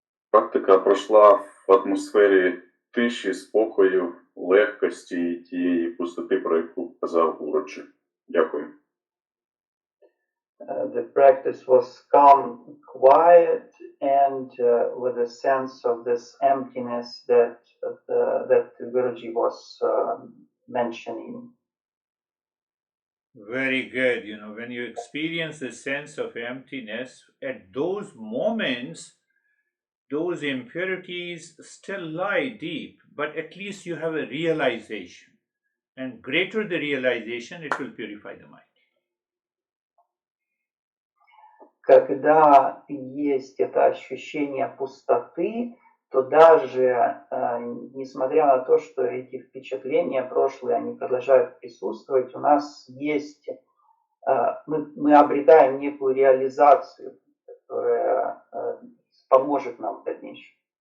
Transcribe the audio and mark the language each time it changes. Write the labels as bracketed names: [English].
[Ukrainian] Практика пройшла в атмосфері тиші, спокою, легкості і тієї пустоти, про яку казав Гуруджі. Дякую. [English] The practice was calm, quiet, and with a sense of this emptiness that Guruji was mentioning. Very good. You know, when you experience the sense of emptiness, at those moments, those impurities still lie deep, but at least you have a realization. And greater the realization, it will purify the mind. [Russian] Когда есть это ощущение пустоты, то даже несмотря на то, что эти впечатления прошлые, они продолжают присутствовать, у нас есть, мы обретаем некую реализацию, которая поможет нам в дальнейшем.